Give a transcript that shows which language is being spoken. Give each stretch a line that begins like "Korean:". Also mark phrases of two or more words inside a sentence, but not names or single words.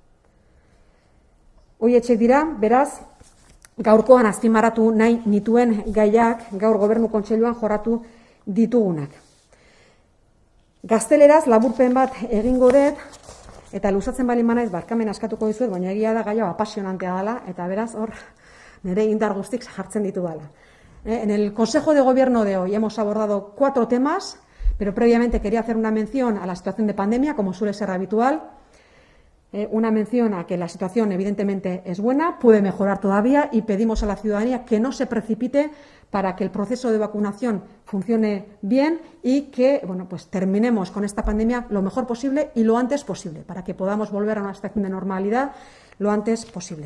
Basque: Horietxek dira, beraz, gaurkoan azpimarratu nahi nituen gaiak gaur Gobernu Kontseiluan jorratu ditugunak. Gazteleraz laburpen bat egingo dut, eta luzatzen bali manaiz barkamen askatuko dizuet, baina egia da gaia apasionantea dela, eta beraz hor nire indar guztik jartzen ditu dala.
Spanish: En el Consejo de Gobierno de hoy hemos abordado 4 temas, pero previamente quería hacer una mención a la situación de pandemia, como suele ser habitual. Una mención a que la situación evidentemente es buena, puede mejorar todavía y pedimos a la ciudadanía que no se precipite para que el proceso de vacunación funcione bien y que pues terminemos con esta pandemia lo mejor posible y lo antes posible, para que podamos volver a una situación de normalidad lo antes posible.